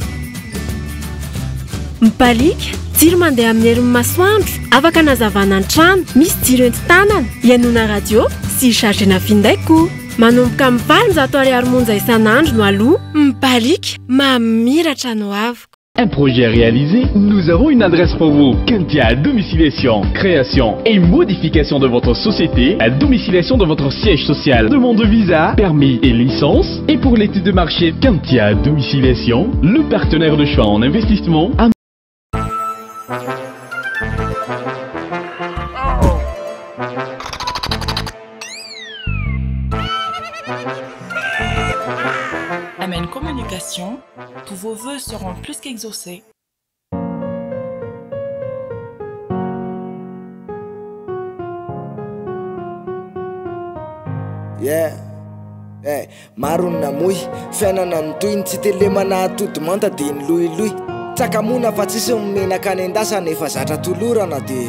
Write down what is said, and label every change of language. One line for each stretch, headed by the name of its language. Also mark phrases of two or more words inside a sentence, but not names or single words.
Malagasy: mipalika jiro mandeha amin'ny herin'ny masoandro afaka nazavana an-trano misy jiro enti-tanana ianona radio sy chargena findaiko manomboka mivaly 100 monja isan'andro no aloha mipalika mamiratra no avy.
French: Un projet réalisé, nous avons une adresse pour vous. Kentia domiciliation, création et modification de votre société, à domiciliation de votre siège social, demande de visa, permis et licence. Et pour l'étude de marché, Kentia domiciliation, le partenaire de choix en investissement. Amen Communication, tous vos vœux seront plus qu'exaucés.
English: Yeah.
Malagasy: Hey, maro ny namoy fiainana mitoy tsy telemana atody manta de ny lohilohy tsakamona fa tsisy menaka any an-dasana efa zatra tolorana de